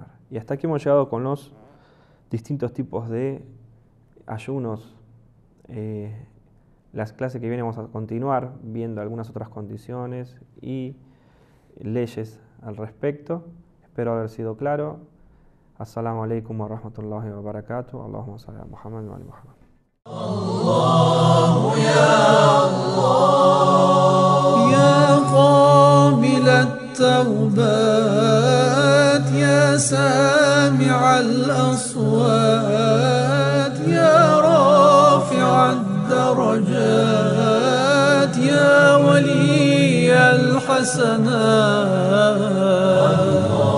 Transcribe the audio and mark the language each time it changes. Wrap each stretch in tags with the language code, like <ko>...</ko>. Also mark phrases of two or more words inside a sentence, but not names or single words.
<es>Y hasta aquí hemos llegado con los distintos tipos de ayunos. Las clases que vienen vamos a continuar viendo algunas otras condiciones y leyes al respecto. Espero haber sido claro.</es> <ar>السلام عليكم ورحمة الله وبركاته. اللهم صل على محمد وآل محمد. الله يا الله يا قابل التوبات يا سامع الأصوات يا رافع الدرجات يا ولي الحسنات</ar>